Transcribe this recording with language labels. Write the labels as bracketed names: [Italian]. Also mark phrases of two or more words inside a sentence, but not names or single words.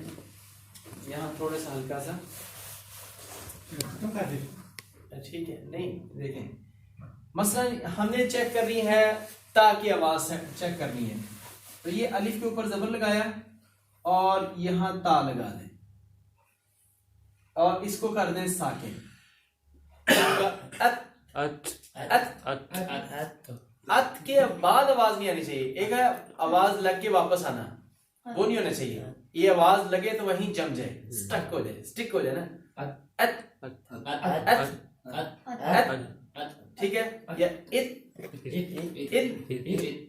[Hindi] यहाँ थोड़ा सा हल्का सा ठीक है, नहीं देखें मसलन हमने चेक करनी है ता की आवाज चेक करनी है, तो ये अलिफ के ऊपर जबर लगाया और यहाँ ता लगा दें और इसको कर दें साकिन। अत अत अत अत अत के बाद आवाज नहीं आनी चाहिए। एक है आवाज लग के वापस आना, वो नहीं होना चाहिए। ये आवाज लगे तो वहीं जम जाए, स्टिक हो जाए ना। अत अत ठीक है, या इत।